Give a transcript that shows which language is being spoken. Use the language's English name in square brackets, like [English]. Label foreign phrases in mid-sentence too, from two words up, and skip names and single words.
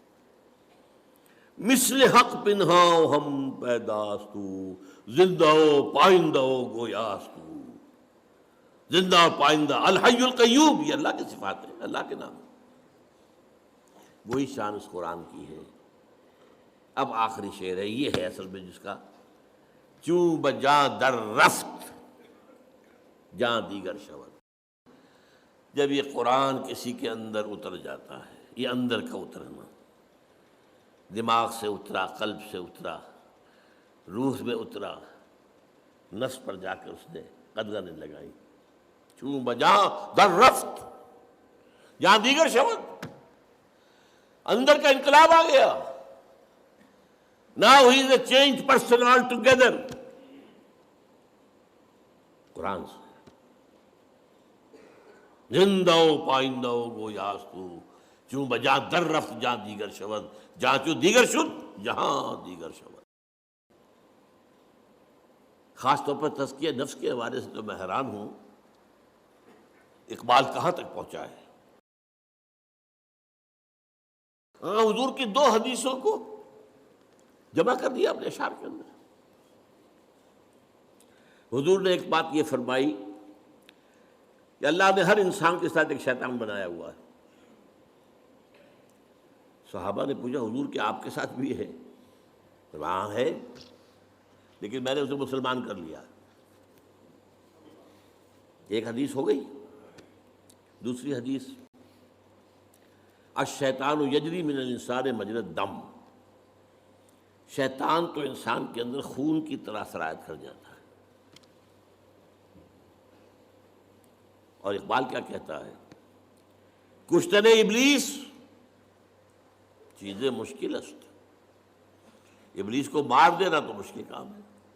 [Persian] مثل حق پنہاؤ ہم پیداستو، زندہ و پائندہ گویاستو. [Urdu] زندہ اور پائندہ، [Arabic] الحی القیوم، [Urdu] یہ اللہ کی صفات ہے، اللہ کے نام. وہی شان اس قرآن کی ہے. اب آخری شعر ہے، یہ ہے اصل میں جس کا [Persian] چوں بجاں در رفت جاں دیگر شود. [Urdu] جب یہ قرآن کسی کے اندر اتر جاتا ہے، یہ اندر کا اترنا، دماغ سے اترا، قلب سے اترا، روح میں اترا، نفس پر جا کر اس نے قدغنیں لگائی. [Persian] چوں بجاں در رفت جہاں دیگر شود، [Urdu] اندر کا انقلاب آ گیا. [English] Now he is a changed person altogether. [Urdu] قرآن سے [Persian] زندہ و پائندہ و گویاستو، چوں بجاں در رفت جہاں دیگر شود، جہاں چوں دیگر شد جہاں دیگر شود. [Urdu] خاص طور پر تزکیہ نفس کے حوالے سے تو میں حیران ہوں، اقبال کہاں تک پہنچا ہے. حضور کی 2 حدیثوں کو جمع کر دیا اپنے اشعار کے اندر. حضور نے ایک بات یہ فرمائی کہ اللہ نے ہر انسان کے ساتھ ایک شیطان بنایا ہوا ہے. صحابہ نے پوچھا حضور کہ آپ کے ساتھ بھی ہے؟ وہاں ہے، لیکن میں نے اسے مسلمان کر لیا. ایک حدیث ہو گئی. دوسری حدیث، [Arabic] الشیطان یجری من الانسان مجری الدم. [Urdu] شیطان تو انسان کے اندر خون کی طرح سرایت کر جاتا ہے. اور اقبال کیا کہتا ہے، [Persian] کشتن ابلیس چیزیں مشکل است. [Urdu] ابلیس کو مار دینا تو مشکل کام ہے.